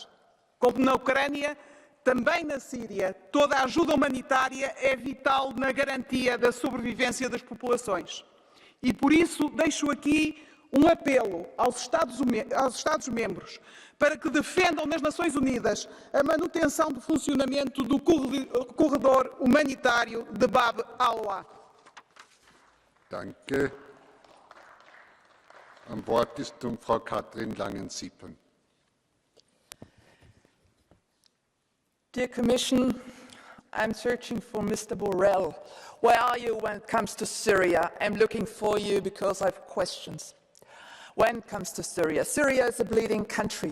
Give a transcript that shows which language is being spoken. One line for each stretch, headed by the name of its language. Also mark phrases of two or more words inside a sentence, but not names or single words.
Portuguese: Como na Ucrânia, também na Síria, toda a ajuda humanitária é vital na garantia da sobrevivência das populações. E por isso deixo aqui um apelo aos Estados-membros para que defendam nas Nações Unidas a manutenção do funcionamento do corredor humanitário de Bab al-Wah.
German: Danke. Am Wort ist nun Frau Katrin Langen-Siepen.
English: Dear Commission, I'm searching for Mr. Borrell. Where are you when it comes to Syria? I'm looking for you because I have questions. When it comes to Syria, Syria is a bleeding country.